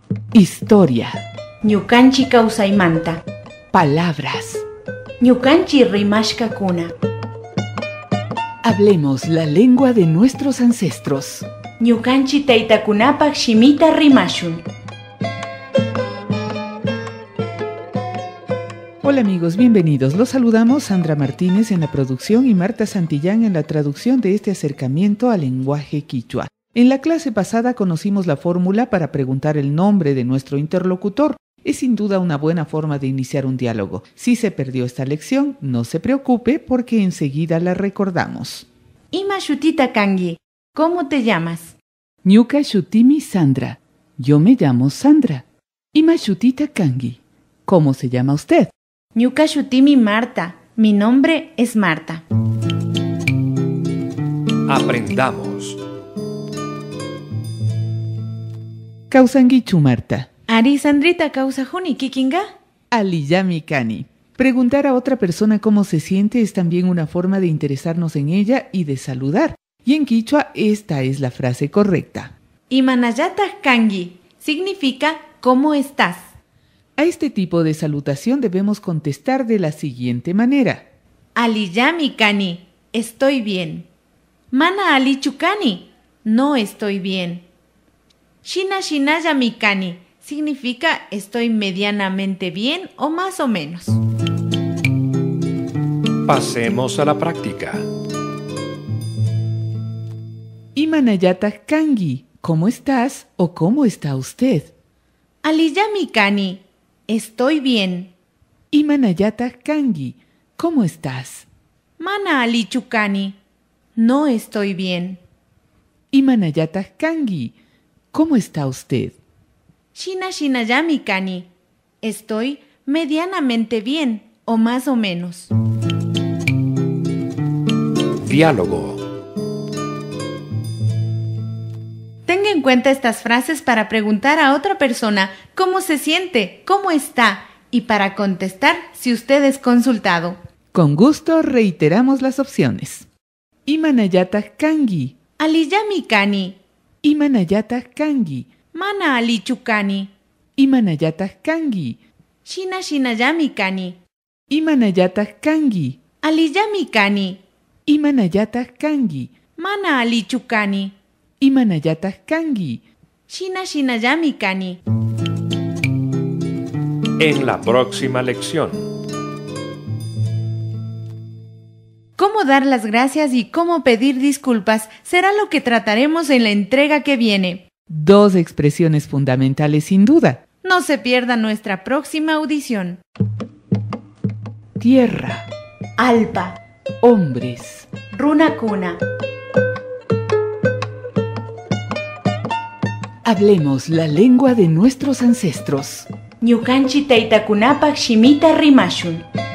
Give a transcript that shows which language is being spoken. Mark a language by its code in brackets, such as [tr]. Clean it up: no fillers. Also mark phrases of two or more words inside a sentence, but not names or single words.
[es] Historia. [qu] Ñukanchi kawsaymanta. [es] Palabras. [qu] Ñukanchi rimashkakuna. [es] Hablemos la lengua de nuestros ancestros. [qu] Ñukanchi taytakunapak shimita rimashun. [es] Hola amigos, bienvenidos. Los saludamos Sandra Martínez en la producción y Marta Santillán en la traducción de este acercamiento al lenguaje quichua. En la clase pasada conocimos la fórmula para preguntar el nombre de nuestro interlocutor. Es sin duda una buena forma de iniciar un diálogo. Si se perdió esta lección, no se preocupe porque enseguida la recordamos. [qu] Ima shutita kangi. [es] ¿Cómo te llamas? [qu] Ñuka shutimi Sandra. [es] Yo me llamo Sandra. [qu] Ima shutita kangi. [es] ¿Cómo se llama usted? [qu] Ñuka shutimi Marta. [es] Mi nombre es Marta. Aprendamos. [qu] Kausangichu Marta. Ari Sandrita kausajuni kikinga. Aliyami kani. [es] Preguntar a otra persona cómo se siente es también una forma de interesarnos en ella y de saludar. Y en quichua esta es la frase correcta. [qu] Imanayata kangi [es] significa ¿cómo estás? A este tipo de salutación debemos contestar de la siguiente manera. [qu] Aliyami kani, [es] estoy bien. [qu] Mana alichukani, [es] no estoy bien. [qu] Shina shinayami kani [es] significa estoy medianamente bien o más o menos. Pasemos a la práctica. [qu] Imanayata kangi, [es] ¿cómo estás o cómo está usted? [qu] Aliyami kani, [es] estoy bien. [qu] Imanayata kangi, [es] ¿cómo estás? [qu] Mana alichukani, [es] no estoy bien. [qu] Imanayata kangi, [es] ¿cómo está usted? [qu] Shina shinayami kani, [es] estoy medianamente bien o más o menos. Diálogo. Tenga en cuenta estas frases para preguntar a otra persona cómo se siente, cómo está y para contestar si usted es consultado. Con gusto reiteramos las opciones. [qu] Imanayata kangi. Aliyami kani. Imanayata kangi. Mana alichukani. Imanayata kangi. Shina shinayami kani. Imanayata kangi. Aliyami kani. Imanayata kangi. Mana alichukani. Imanayata kangi. Shina shinayami kani. [es] En la próxima lección. Cómo dar las gracias y cómo pedir disculpas será lo que trataremos en la entrega que viene. Dos expresiones fundamentales sin duda. No se pierda nuestra próxima audición. Tierra. [qu] Alpa. [es] Hombres. [qu] Runakuna. [es] Hablemos la lengua de nuestros ancestros. [qu] Ñukanchi taytakunapak shimita rimashun.